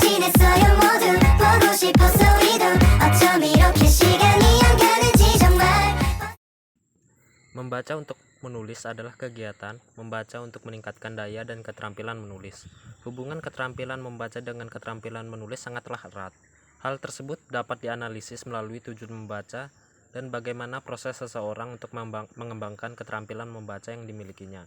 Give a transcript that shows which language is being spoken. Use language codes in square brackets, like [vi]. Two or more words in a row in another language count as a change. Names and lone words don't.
[ko] 있어요 모두 보고 싶어서 우리도 어쩜 이렇게 시간이 안 가는지 정말. [id] Membaca untuk menulis adalah kegiatan membaca untuk meningkatkan daya dan keterampilan menulis. Hubungan keterampilan membaca dengan keterampilan menulis sangatlah erat. Hal tersebut dapat dianalisis melalui tujuan membaca dan bagaimana proses seseorang untuk mengembangkan keterampilan membaca yang dimilikinya.